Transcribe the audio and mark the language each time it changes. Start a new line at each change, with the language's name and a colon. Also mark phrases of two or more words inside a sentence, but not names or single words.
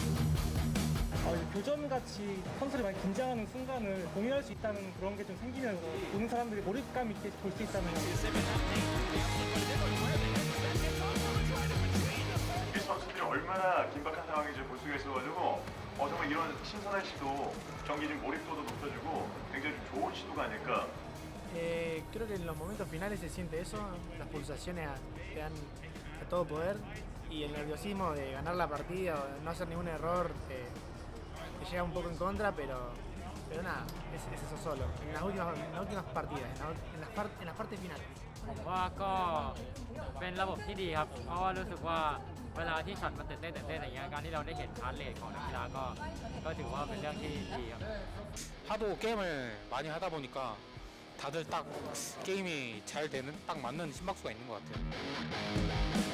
Korean: 교전같이 선수들이 많이 긴장하는 순간을 공유할 수 있다는 그런 게 좀 생기면서 보는 사람들이 몰입감 있게 볼 수 있다는 이 선수들이 얼마나 긴박한 상황인지 볼 수가 있어가지고 정말 이런 신선한 시도 경기 중 몰입도도 높여주고 굉장히 좋은 시도가 아닐까.
Spanish: Creo que en los momentos finales se siente eso, las pulsaciones te dan a todo poder y el nerviosismo de ganar la partida o de no hacer ningún error te llega un poco en contra, pero nada, es eso solo. En las últimas partidas, en las partes finales.
Thai: ผมว่าก็เป็นระบบที่ดีครับเพราะว่ารู้สึกว่าเวลาที่ช็อตมันตื่นเต้นอย่างเงี้ยการที่เราได้เห็นฮาร์ทเรทของนักกีฬาก็ถือว่าเป็นเรื่องที่ดีครับ
Korean: 하도 게임을 많이 하다 보니까 다들 딱 게임이 잘 되는 딱 맞는 심박수가 있는 것 같아요.